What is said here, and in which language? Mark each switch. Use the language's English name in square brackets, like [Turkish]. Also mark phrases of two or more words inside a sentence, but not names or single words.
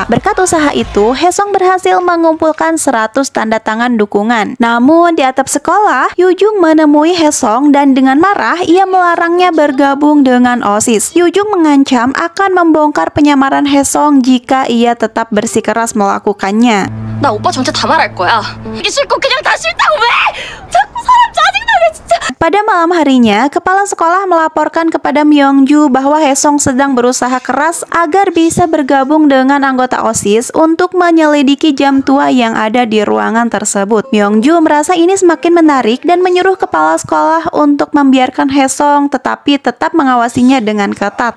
[Indonesian] Berkat usaha itu, Haesong berhasil mengumpulkan 100 tanda tangan dukungan. Namun di atap sekolah, Yujung menemui Haesong dan dengan marah ia melarangnya bergabung dengan OSIS. Yujung mengancam akan membongkar penyamaran Haesong jika ia tetap bersikeras melakukannya. [Korean] 나 오빠 전체 다 말할 거야. 이게 싫고 그냥 다 싫다고 왜? 자꾸 사람 짜증나게 진짜. [Indonesian] Pada malam harinya, kepala sekolah melaporkan kepada Myungju bahwa Haesong sedang berusaha keras agar bisa bergabung dengan anggota OSIS untuk menyelidiki jam tua yang ada di ruangan tersebut. Myungju merasa ini semakin menarik dan menyuruh kepala sekolah untuk membiarkan Haesong tetapi tetap mengawasinya dengan ketat.